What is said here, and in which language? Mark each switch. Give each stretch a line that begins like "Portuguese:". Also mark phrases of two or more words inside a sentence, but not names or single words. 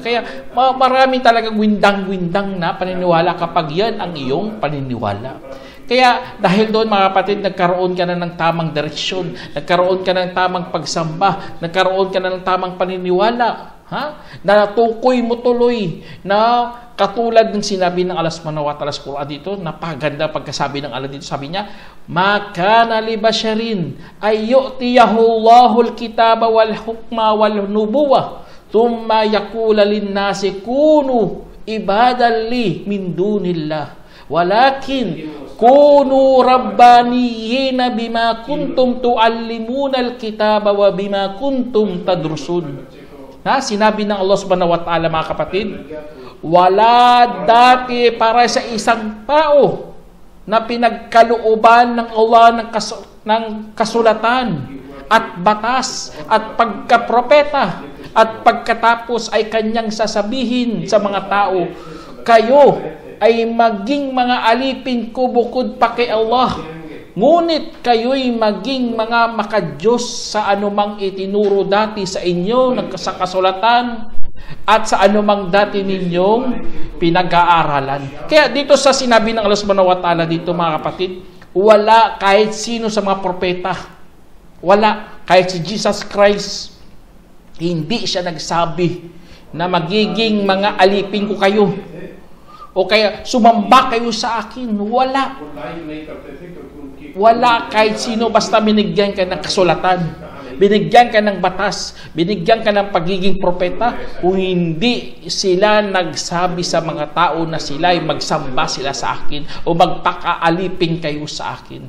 Filipino: Kaya marami talagang windang-windang na paniniwala kapag yan ang iyong paniniwala. Kaya dahil doon mga kapatid, nagkaroon ka na ng tamang direksyon, nagkaroon ka ng tamang pagsamba, nagkaroon ka na ng tamang paniniwala. Natukoy mo tuloy na katulad ng sinabi ng Allah
Arabic: سبحانه وتعالى
Filipino: sa Quran dito, napaganda pagkasabi ng Allah dito, sabi niya,
Arabic: ما كان لبشر أن يؤتيه الله الكتاب والحكم والنبوة ثم يقول للناس كونوا عبادا لي من دون الله ولكن كونوا ربانيين بما كنتم تعلمون الكتاب وبما كنتم تدرسون.
Filipino: Sinabi ng Allah
Arabic: سبحانه وتعالى,
Filipino: mga kapatid, wala dati para sa isang tao na pinagkalooban ng Allah ng kasulatan at batas at pagkapropeta at pagkatapos ay kanyang sasabihin sa mga tao, kayo ay maging mga alipin ko bukod pa kay Allah. Ngunit kayo'y maging mga makadiyos sa anumang itinuro dati sa inyo sa kasulatan at sa anumang dati ninyong pinag-aaralan. Kaya dito sa sinabi ng Allah
Arabic: سبحانه وتعالى
Filipino: dito, mga kapatid, wala kahit sino sa mga propeta, wala kahit si Jesus Christ, hindi siya nagsabi na magiging mga alipin ko kayo o kaya sumamba kayo sa akin. Wala kahit sino, basta binigyan ka ng kasulatan, binigyan ka ng batas, binigyan ka ng pagiging propeta, kung hindi sila nagsabi sa mga tao na sila ay magsamba sila sa akin o magpakaalipin kayo sa akin.